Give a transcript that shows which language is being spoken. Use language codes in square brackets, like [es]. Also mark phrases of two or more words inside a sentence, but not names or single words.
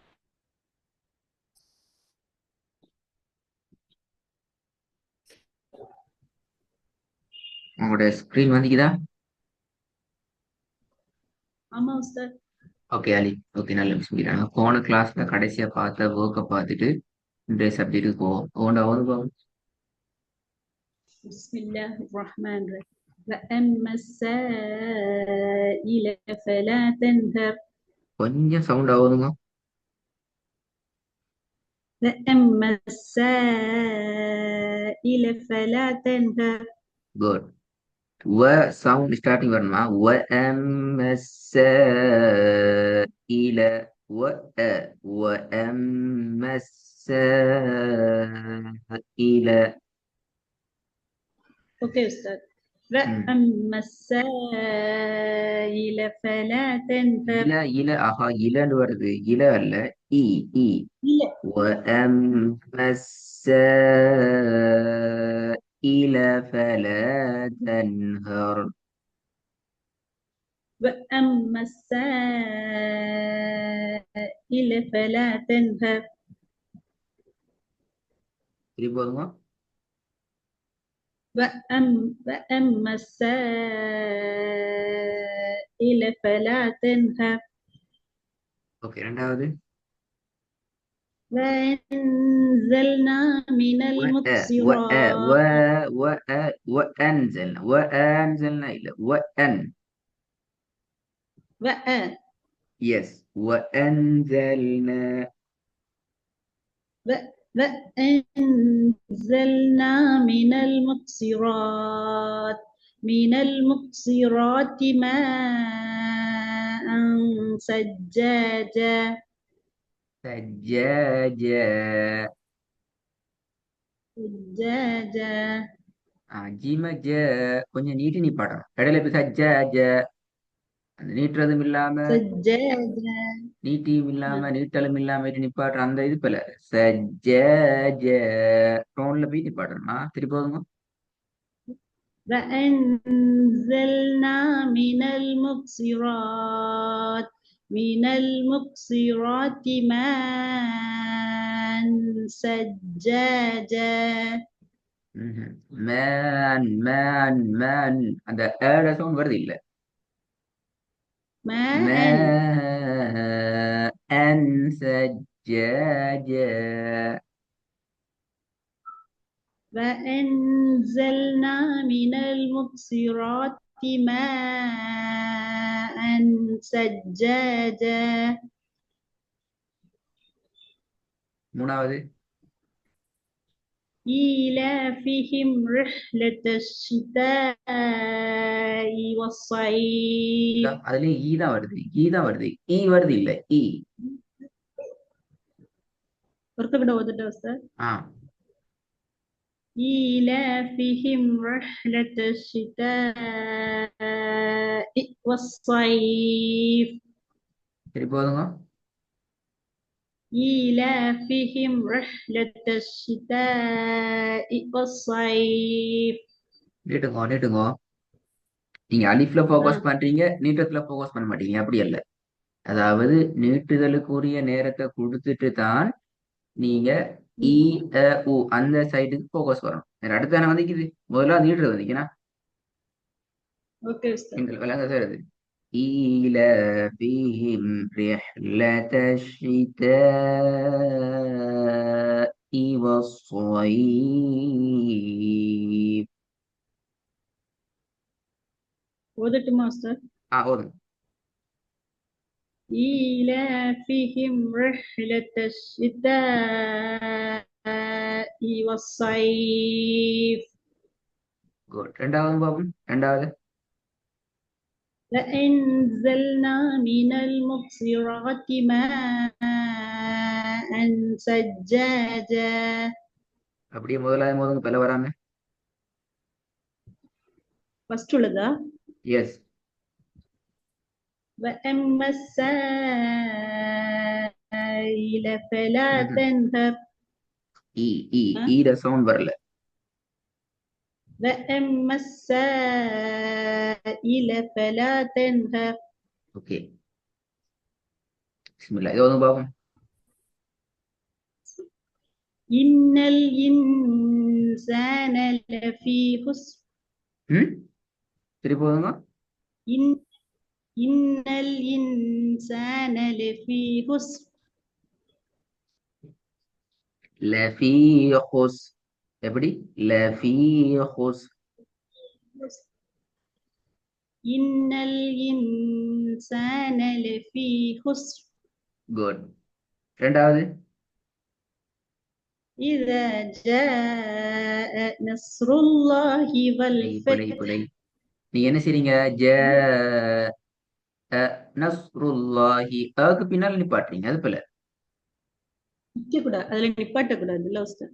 [ta] உங்களோட ஸ்கிரீன் வந்துக்குதா? ஆமா உஸ்தாத். ஓகே அலி. ஓகே, நல்ல விஷயம். போன கிளாஸ்ல கடைசியா பார்த்த ஒர்க்கை பார்த்துட்டு இன்றைய சப்ஜெக்ட்டுக்கு போவோம். ஓண்டா போவோம். [ar] بسم الله رحمن رحيم. وأما السائل فلا تنهر. [ta] கொஞ்சம் சவுண்ட் ஆகுதுங்க. [ar] وأما السائل فلا تنهر. [ta] குட். வ சவுண்ட் ஸ்டார்டிங் வரணுமா? வ எம் எஸ் இல வ அ வ எம் எஸ் இல. [ar] اوكي استاذ. ம். وأما السائل فلا تنهر. [ta] இல இல ஆஹா, இலன்னு வருது. இல அல்ல, இ இ. [ar] لا. وأما السائل فلا تنهر. وأما السائل فلا تنهر. [ta] திருப்பி போதுமா? [ar] وأما السائل فلا تنهر. [ta] ஓகே, ரெண்டாவது. [ar] وأنزلنا من و و و المقصرات. وأنزلنا إلى وأن. وأ يس، وأنزلنا. وأنزلنا من المقصرات ماء ثجاجا. سجاجة. ثجاجا. [ta] ஜிம ஜ கொஞ்சம் நீட்டி நிப்பாட்டணும். இடையில போய் சஜ்ஜாஜ அந்த நீட்டுறதும் இல்லாம [ar] ثجاجا. [ta] நீட்டியும் இல்லாம நீட்டலும் இல்லாம நிப்பாட்டுற அந்த இது போல சஜ்ஜ டோன்ல போய் நிப்பாட்டணுமா? திருப்பி போதுமா? [ar] وأنزلنا من المقصرات ماء ثجاجا. [ta] மேன் மேன் மேன் அந்த ஏட சவுண்ட் வருது இல்ல. [ar] ماء [ta] மேன் சஜ்ஜாஜ. [ar] وأنزلنا من المقصرات ماء ثجاجا. [ta] மூணாவது. [ar] إيلافهم رحلة الشتاء والصيف. [ta] அதுலயும் ஈ தான் வருது, ஈ தான் வருது, ஈ வருது இல்ல, ஈ. ஒருத்தர் ஓதுட்டு சார். ஆ, [ar] إيلافهم رحلة الشتاء والصيف. [ta] சரி போதுங்க. [ar] إيلافهم رحلة الشتاء والصيف. [ta] நீட்டுங்க நீட்டுங்க. நீங்க அலிஃப்ல ஆ. ஃபோக்கஸ் பண்றீங்க, நீட்டத்துல ஃபோக்கஸ் பண்ண மாட்டீங்க. அப்படி அல்ல. அதாவது நீட்டுதலுக்குரிய நேரத்தை கொடுத்துட்டு தான் நீங்க இ அ உ அந்த சைடுக்கு ஃபோக்கஸ் வரணும். வேற அடுத்து தானே வந்துக்குது. முதல்ல நீட்டுறது வந்துச்சுன்னா ஓகே சார். எங்களுக்கு விளங்க செய்யறது. [ar] إيلافهم رحلة الشتاء والصيف. [ta] ஓதட்டுமா சார். ஓதுங்க. [ar] إيلافهم رحلة الشتاء والصيف. [ta] குட். ரெண்டாவது பாபு, ரெண்டாவது. [ar] فأنزلنا من المقصرات ماء ثجاجا. [ta] அப்படியே முதலாவது போதுங்க, பல வராம. ஃபர்ஸ்ட் உள்ளதா? எஸ். [ar] وأما السائل فلا تنهر. [ta] இ இ ஈட சவுண்ட் வரல. [ar] وأما السائل فلا تنهر. [ta] ஓகே, பிஸ்மில்லா. இது வந்து பாப்போம். [ar] إن الإنسان لفي خسر [ta] ம் திருப்பி போதுங்க. [ar] إن إن الإنسان لفي خسر لفي خس. எப்படி? لفي خس. إن الإنسان لفي خسر [ta] குட். ரெண்டாவது. [ar] إذا جاء نصر الله [ta] பிழை பிழை [ar] والفتح [ta] பிழை. நீங்க என்ன செய்றீங்க? [ar] جا نصر الله [ta] அதுக்கு பின்னால் நிப்பாட்டுறீங்க, அது பிள்ளை. நிக்கக்கூடாது, அதுல நிப்பாட்டக்கூடாது இல்ல உஸ்தாத்?